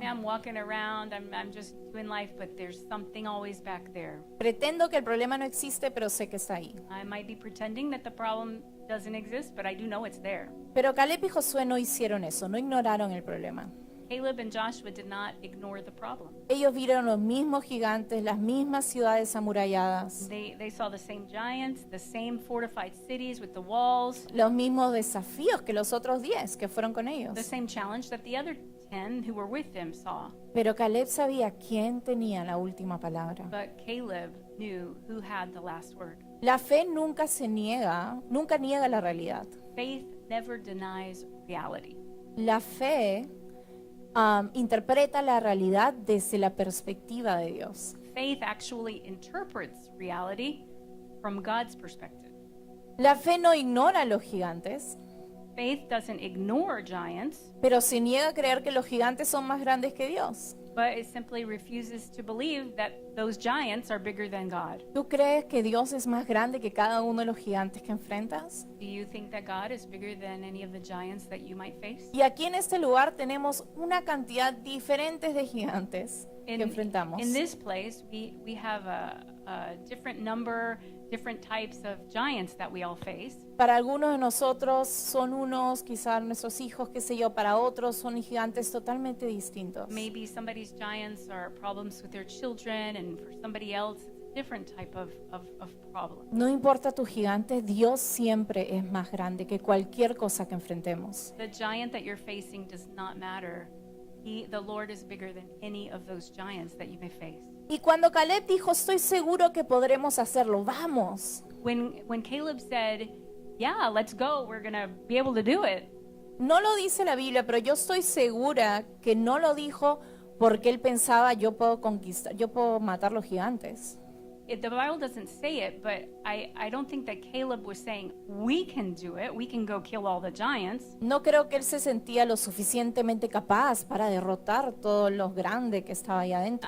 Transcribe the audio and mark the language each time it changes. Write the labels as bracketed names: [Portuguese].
[English] I'm walking around, I'm just doing life, but there's something always back there. [Spanish] Pretendo que el problema no existe, pero sé que está ahí. [English] I might be pretending that the problem doesn't exist, but I do know it's there. [Spanish] Pero Caleb y Josué no hicieron eso, no ignoraron el problema. [English] Caleb and Joshua did not ignore the problem. [Spanish] Ellos vieron los mismos gigantes, las mismas ciudades amuralladas, [English] They saw the same giants, the same fortified cities with the walls, [Spanish] los mismos desafíos que los otros 10 que fueron con [English] the [Spanish] ellos. [English] same challenge that the other 10 who were with them saw. [Spanish] Pero Caleb sabía quién tenía la última palabra. [English] But Caleb knew who had the last word. [Spanish] La fe nunca nunca niega la realidad. [English] Faith never denies reality. [Spanish] La fe interpreta la realidad desde la perspectiva de Dios. [English] Faith actually interprets reality from God's perspective. [Spanish] La fe no ignora a los gigantes, [English] Faith doesn't ignore giants, [Spanish] pero se niega a creer que los gigantes son más grandes que Dios. [English] but it simply refuses to believe that those giants are bigger than God. [Spanish] ¿Tú crees que Dios es más grande que cada uno de los gigantes que enfrentas? [English] Do you think that God is bigger than any of the giants that you might face? [Spanish] Y aquí en este lugar tenemos una cantidad diferente de gigantes que enfrentamos. [English] In this place, we have a different number, different types of giants that we all face. [Spanish] Para algunos de nosotros son unos, quizás nuestros hijos, qué sé yo, para otros son gigantes totalmente distintos. [English] Maybe somebody's giants are problems with their children, and for somebody else, it's a different type of problem. [Spanish] No importa tu gigante, Dios siempre es más grande que cualquier cosa que enfrentemos. [English] The giant that you're facing does not matter. The Lord is bigger than any of those giants that you may face. [Spanish] Y cuando Caleb dijo, estoy seguro que podremos hacerlo, vamos. [English] When Caleb said, yeah, let's go, we're going to be able to do it. [Spanish] No lo dice la Biblia, pero yo estoy segura que no lo dijo porque él pensaba, yo puedo conquistar, yo puedo matar los gigantes. [English] The Bible doesn't say it, but I don't think that Caleb was saying, we can do it, we can go kill all the giants. [Spanish] No creo que él se sentía lo suficientemente capaz para derrotar todo lo grande que estaba ahí adentro.